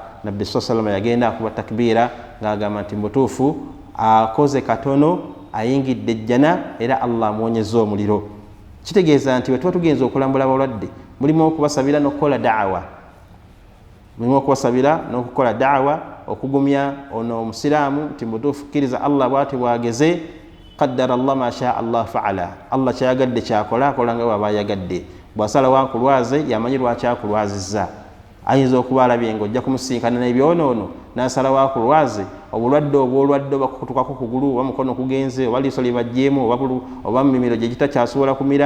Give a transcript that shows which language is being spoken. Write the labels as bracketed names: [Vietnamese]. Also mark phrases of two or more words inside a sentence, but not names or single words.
[Ganda] Nabbi sallallahu yagenda akuba takbiira ng'agamba nti mutuufu akoze katono ayingidde ejjana era Allah amuwonyezza omuliro. Kitegeeza nti bwe tuba tugenza okulambula abalwadde mulimu okubasabira n'okukola da'wa, okugumya ono omusiraamu nti mutuufu kkiriza Allah bw'ati bwageze, [Arabic] قدر الله ما شاء الله فعل. [Ganda] Allah kyayagadde kyakola, akola nga bw'aba ayagadde. Bw'asalawo akulwaze yamanyi lwaki akulwazizza. Ayinza okuba alabye ng'ojja kumusinkana n'ebyonoono n'asalawo akulwaze obulwadde obw'olwadde oba kukutukako kugulu oba mukono kugenze oba liiso libajjeemu oba mimiro gye gitakyasobola kumira.